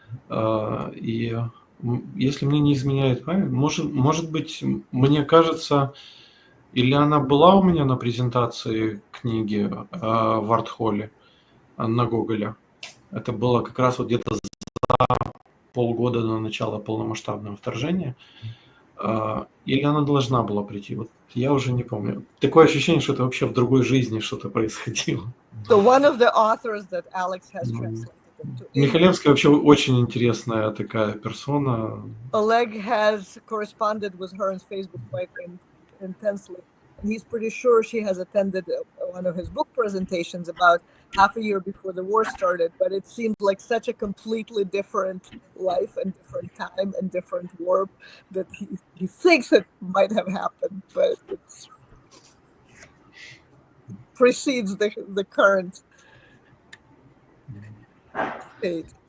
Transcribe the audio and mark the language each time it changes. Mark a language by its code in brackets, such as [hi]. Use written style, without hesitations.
[ru] И если мне не изменяет память, может быть, мне кажется, или она была у меня на презентации книги в арт-холле на Гоголя. Это было как раз вот где-то за полгода до начала полномасштабного вторжения. Или она должна была прийти. Вот я уже не помню. Такое ощущение, что это вообще в другой жизни что-то происходило. [en] So one of the authors that Alex has translated. [ru] Михайлевская вообще очень интересная такая персона. [en] Oleg has corresponded with her on Facebook quite intensely. And he's pretty sure she has attended one of his book presentations about half a year before the war started, but it seemed like such a completely different life and different time and different warp that he thinks it might have happened, but it precedes the current state.